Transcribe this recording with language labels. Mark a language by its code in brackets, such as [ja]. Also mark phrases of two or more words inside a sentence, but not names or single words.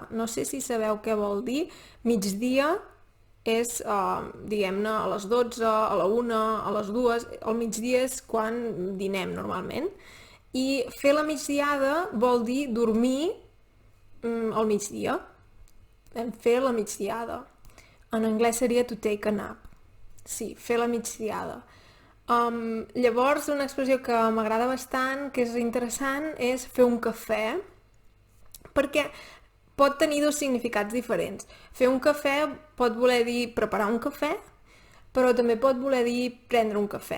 [ca] No sé si sabeu què vol dir. Migdia és, diguem-ne, a les 12, a la 1, a les 2. El migdia és quan dinem normalment. I fer la migdiada vol dir dormir al migdia. Fer la migdiada. En anglès seria [en] to take a nap. [ca] Sí, fer la migdiada. Llavors, una expressió que m'agrada bastant, que és interessant, és fer un cafè, perquè pot tenir dos significats diferents. Fer un cafè pot voler dir preparar un cafè, però també pot voler dir prendre un cafè.